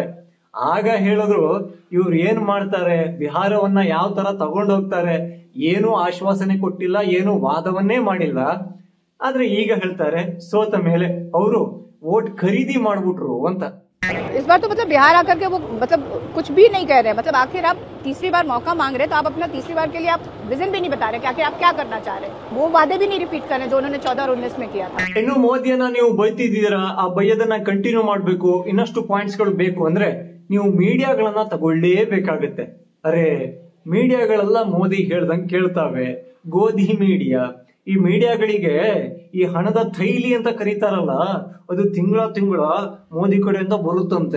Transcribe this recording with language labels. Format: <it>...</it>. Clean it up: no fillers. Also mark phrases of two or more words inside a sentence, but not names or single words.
<kn>ಆಗ ಹೇಳಿದ್ರು ಇವ್ರು ಏನ್ ಮಾಡ್ತಾರೆ, ಬಿಹಾರವನ್ನ ಯಾವ ತರ ತಗೊಂಡೋಗ್ತಾರೆ, ಏನು ಆಶ್ವಾಸನೆ ಕೊಟ್ಟಿಲ್ಲ, ಏನು ವಾದವನ್ನೇ ಮಾಡಿಲ್ಲ. ಆದ್ರೆ ಈಗ ಹೇಳ್ತಾರೆ ಸೋತ ಮೇಲೆ ಅವರು ವೋಟ್ ಖರೀದಿ ಮಾಡ್ಬಿಟ್ರು ಅಂತ.</kn> <hi>इस बार तो मतलब बिहार आकर के वो मतलब कुछ भी नहीं कह रहे, मतलब आखिर आप तीसरी बार मौका मांग रहे, तो आप अपना तीसरी बार के लिए आप विजन भी नहीं बता रहे कि आखिर आप क्या करना चाह रहे, वो वादे भी नहीं रिपीट कर रहे जो उन्होंने 14 और 19 में किया था.</hi> <kn>ಇನ್ನು ಮೋದಿಯನ್ನ ನೀವು ಬೈತಿದ್ದೀರಾ, ಆ ಬೈಯೋದನ್ನ ಕಂಟಿನ್ಯೂ ಮಾಡ್ಬೇಕು, ಇನ್ನಷ್ಟು ಪಾಯಿಂಟ್ಸ್ ಗಳು ಬೇಕು ಅಂದ್ರೆ ನೀವು ಮೀಡಿಯಾಗಳನ್ನ ತಗೊಳ್ಳೇಬೇಕಾಗತ್ತೆ. ಅರೆ, ಮೀಡಿಯಾಗಳೆಲ್ಲ ಮೋದಿ ಹೇಳ್ದಂಗೆ ಕೇಳ್ತಾವೆ. ಗೋಧಿ ಮೀಡಿಯಾ, ಈ ಮೀಡಿಯಾಗಳಿಗೆ ಈ ಹಣದ ಥೈಲಿ ಅಂತ ಕರೀತಾರಲ್ಲ, ಅದು ತಿಂಗಳ ಮೋದಿ ಕಡೆಯಿಂದ ಬರುತ್ತಂತೆ.</kn>